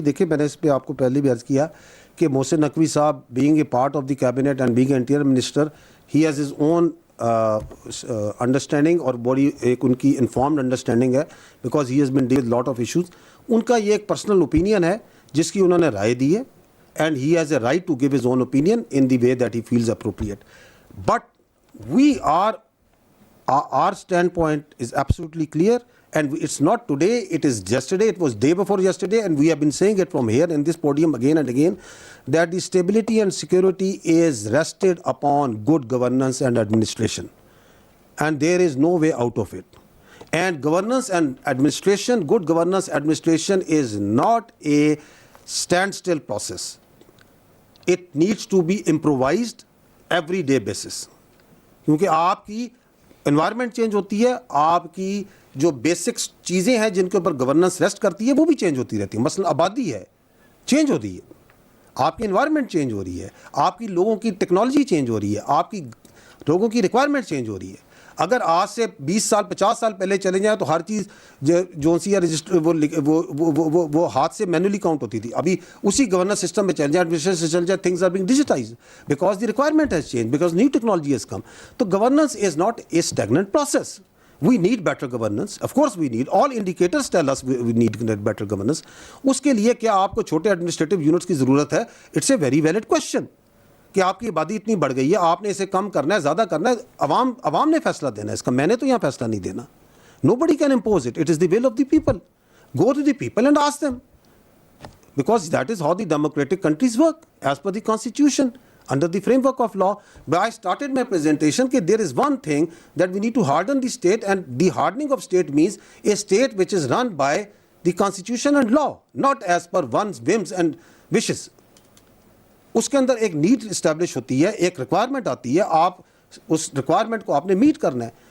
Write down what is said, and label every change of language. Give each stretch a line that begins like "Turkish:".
Urdu: دیکھیں, میں نے اس پہ آپ کو پہلے بھی عرض کیا کہ محسن نقوی صاحب
English: being a part of the cabinet and being a interior minister, he has his own understanding,
Urdu: اور بڑی ایک ان کی انفارمڈ انڈرسٹینڈنگ ہے,
English: Because he has been deal lot of issues.
Urdu: ان کا یہ ایک پرسنل اوپینین ہے جس کی انہوں نے رائے دی ہے,
English: And he has a right to give his own opinion in the way that he feels appropriate. But we are, our standpoint is absolutely clear, and it's not today, it is yesterday, it was day before yesterday, and we have been saying it from here in this podium again and again, that the stability and security is rested upon good governance and administration, and there is no way out of it. And governance and administration, good governance administration is not a standstill process. It needs to be improvised every day basis,
Urdu: کیونکہ آپ کی environment change ہوتی ہے, آپ کی جو basics چیزیں ہیں جن کے اوپر گورننس ریسٹ کرتی ہے وہ بھی چینج ہوتی رہتی ہے. مثلا آبادی ہے, چینج ہو رہی ہے, آپ کی انوائرمنٹ چینج ہو رہی ہے, آپ کی لوگوں کی ٹیکنالوجی چینج ہو رہی ہے, آپ کی لوگوں کی ریکوائرمنٹ چینج ہو رہی ہے. اگر آج سے 20 سال 50 سال پہلے چلے جائیں تو ہر چیز جو سی رجسٹر وہ ہاتھ سے مینولی کاؤنٹ ہوتی تھی. ابھی اسی گورننس سسٹم میں چل جائے,
English: Administration سے چل جائے, things are being digitize because the requirement has change, because new technology has come. تو governance is not a stagnant process. We need better governance. Of course we need. All indicators tell us we need better governance.
Urdu: اس کے لیے کیا آپ کو چھوٹے administrative units کی ضرورت ہے؟
English: it's a very valid question
Urdu: کہ آپ کی آبادی اتنی بڑھ گئی ہے, آپ نے اسے کم کرنا ہے, زیادہ کرنا ہے, عوام نے فیصلہ دینا ہے اس کا, میں نے تو یہاں فیصلہ نہیں دینا.
English: Nobody can impose it. It is the will of the people. Go to the people and ask them, because that is how the democratic countries work, as per the constitution, under the framework of law. But I started my presentation that there is one thing that we need to harden the state, and the hardening of state means a state which is run by the constitution and law, not as per one's whims and wishes.
Urdu: اس کے اندر ایک need establish ہوتی ہے, ایک requirement آتی ہے, آپ اس requirement کو آپ نے میٹ کرنا ہے.